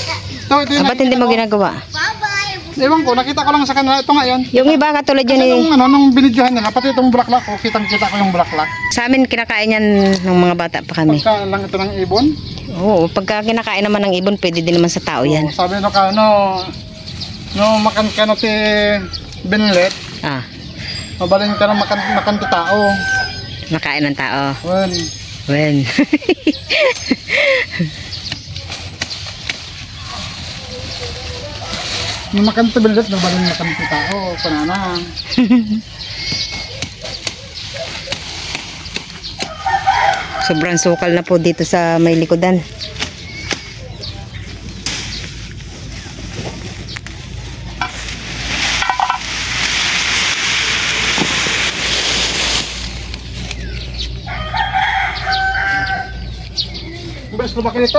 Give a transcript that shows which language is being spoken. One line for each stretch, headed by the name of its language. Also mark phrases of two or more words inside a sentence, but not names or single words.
Filipino: Ito yung Ba't hindi mo ginagawa? Ewan ko, nakita ko lang sa kanila. Ito nga yun. Yung iba katulad Kasi yun nung binidyohan nila, pati itong bulaklak ko, kitang-kita ko yung bulaklak. sa amin kinakain yan ng mga bata pa kami. Pagka lang ito ng ibon. Oo, pagka kinakain naman ng ibon, pwede din naman sa tao yan.
Iloko: Sabi no ka, no makan ka no ti binlet, Ah, mabalin ka no makan ti tao.
Filipino: makain ng tao.
English: Well, When?
Iloko: no makan ti binlet, mabalin makan ti tao.
Filipino: Panana. Sobrang sukal na po dito sa may likodan. Bilis lumaki nito.